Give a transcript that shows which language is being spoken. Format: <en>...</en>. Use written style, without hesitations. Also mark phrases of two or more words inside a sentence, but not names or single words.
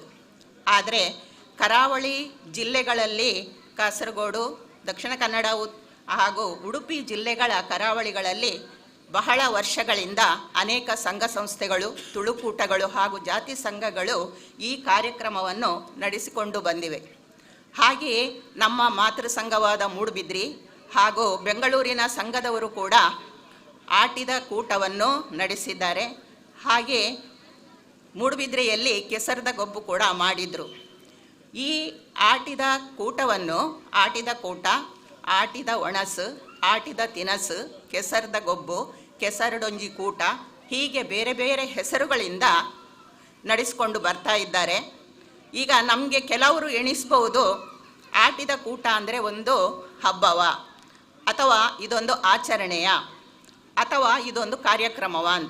<kn>ಆದರೆ ಕರಾವಳಿ ಜಿಲ್ಲೆಗಳಲ್ಲಿ ಕಾಸರಗೋಡು, ದಕ್ಷಿಣ ಕನ್ನಡ ಹಾಗೂ ಉಡುಪಿ ಜಿಲ್ಲೆಗಳ ಕರಾವಳಿಗಳಲ್ಲಿ ಬಹಳ ವರ್ಷಗಳಿಂದ ಅನೇಕ ಸಂಘ ಸಂಸ್ಥೆಗಳು, ತುಳುಕೂಟಗಳು ಹಾಗೂ ಜಾತಿ ಸಂಘಗಳು ಈ ಕಾರ್ಯಕ್ರಮವನ್ನು ನಡೆಸಿಕೊಂಡು ಬಂದಿವೆ. ಹಾಗೆಯೇ ನಮ್ಮ ಮಾತೃ ಸಂಘವಾದ ಮೂಡುಬಿದ್ರಿ ಹಾಗೂ ಬೆಂಗಳೂರಿನ ಸಂಘದವರು ಕೂಡ ಆಟಿದ ಕೂಟವನ್ನು ನಡೆಸಿದ್ದಾರೆ. ಹಾಗೆ ಮೂಡುಬಿದ್ರೆಯಲ್ಲಿ ಕೆಸರದ ಗೊಬ್ಬು ಕೂಡ ಮಾಡಿದರು. ಈ ಆಟಿದ ಕೂಟವನ್ನು ಆಟಿದ ಕೂಟ, ಆಟಿದ ಒಣಸು, ಆಟಿದ ತಿನಸು, ಕೆಸರದ ಗೊಬ್ಬು, ಕೆಸರಡೊಂಜಿ ಕೂಟ ಹೀಗೆ ಬೇರೆ ಬೇರೆ ಹೆಸರುಗಳಿಂದ ನಡೆಸಿಕೊಂಡು ಬರ್ತಾ ಇದ್ದಾರೆ. ಈಗ ನಮಗೆ ಕೆಲವರು ಎಣಿಸ್ಬೋದು, ಆಟಿದ ಕೂಟ ಅಂದರೆ ಒಂದು ಹಬ್ಬವ ಅಥವಾ ಇದೊಂದು ಆಚರಣೆಯ ಅಥವಾ ಇದೊಂದು ಕಾರ್ಯಕ್ರಮವ ಅಂತ.</kn>